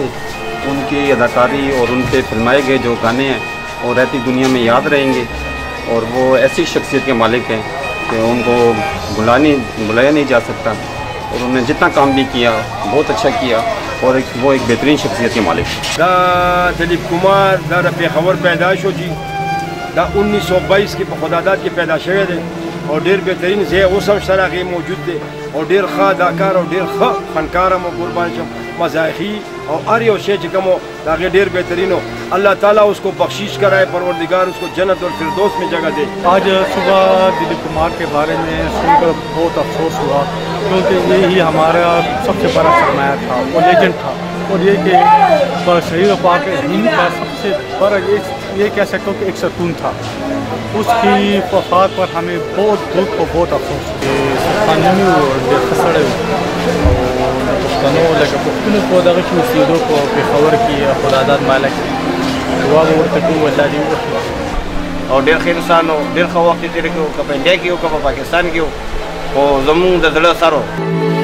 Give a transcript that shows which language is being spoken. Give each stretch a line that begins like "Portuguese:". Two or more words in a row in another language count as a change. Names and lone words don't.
Urdu: ان کی اداکاری اور ان پہ فلمائے گئے جو گانے ہیں وہ رہتی دنیا میں یاد رہیں گے، اور وہ ایسی شخصیت کے مالک ہیں کہ ان کو بلایا نہیں جا سکتا، اور انہوں نے جتنا کام بھی کیا بہت اچھا کیا، اور وہ ایک بہترین شخصیت کے مالک ہیں۔
Pashto: دا دلیپ کمار دا پیښور پیدائش ہو جی، دا 1922 کی خداداد کی پیدا شوی دی، اور ډیر بهترین ځای اوس هم شته هغې موجود دی، او ډیر ښه اداکار او ډیر ښه فنکار هم قربان شم، مزاحي او هر یو شی چې کوم و د هغې ډیر بهترین و۔
Urdu: اللہ تعالیٰ اس کو بخشش کرائے، پروردگار اس کو جنت اور فردوس میں جگہ دے۔ آج صبح دلیپ کمار کے بارے میں سن کر بہت افسوس ہوا، کیونکہ یہی ہمارا سب سے بڑا سرمایہ تھا، وہ لیجنڈ تھا، اور یہ کہ شہید پاک ہند کا سب سے بڑا یہ کہہ سکتا ہوں کہ ایک ستون تھا۔ اس کی وفات پر ہمیں بہت دکھ اور بہت افسوس
Pashto: پښتنو دغه کې اوسېدو په پېښور کې خداداد مالک دعا به ورته کوو الله دې وبخښي، او ډېر ښه انسان و، ډېر ښه وخت یې تېر کړی و، که په انډیا کې و که په پاکستان کې و، خو زمونږ د زړه سر و۔